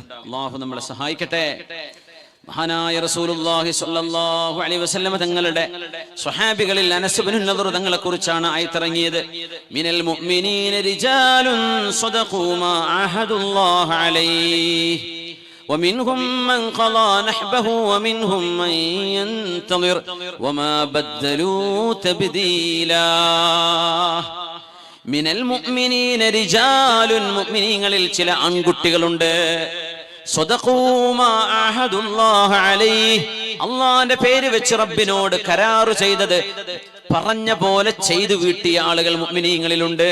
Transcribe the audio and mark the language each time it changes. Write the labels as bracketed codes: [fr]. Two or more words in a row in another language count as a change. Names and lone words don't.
[ml] അള്ളാഹു നമ്മളെ സഹായിക്കട്ടെ. മഹാനായ റസൂലുള്ളാഹി [ar] صلى الله عليه وسلم [ml] തങ്ങളുടെ സ്വഹാബികളിൽ അനസ് ഇബ്നു നദർ തങ്ങളെ കുറിച്ചാണ് ആയത്തിറങ്ങിയത്. [ar] من المؤمنين رجال صدقوا ما عاهدوا الله عليه ومنهم من قضى نحبه ومنهم من ينتظر وما بدلوا تبديلا. من المؤمنين رجال, [ml] മുഅ്മിനീങ്ങളിൽ ചില ആൺകുട്ടികളുണ്ട്. [ar] صدقوا ما عاهدوا الله عليه, [ml] അല്ലാഹുവിന്റെ പേര് വെച്ച് റബ്ബിനോട് കരാറ് ചെയ്തത് പറഞ്ഞ പോലെ ചെയ്തു വീട്ടിയ ആളുകൾ മുഅ്മിനീങ്ങളിലുണ്ട്.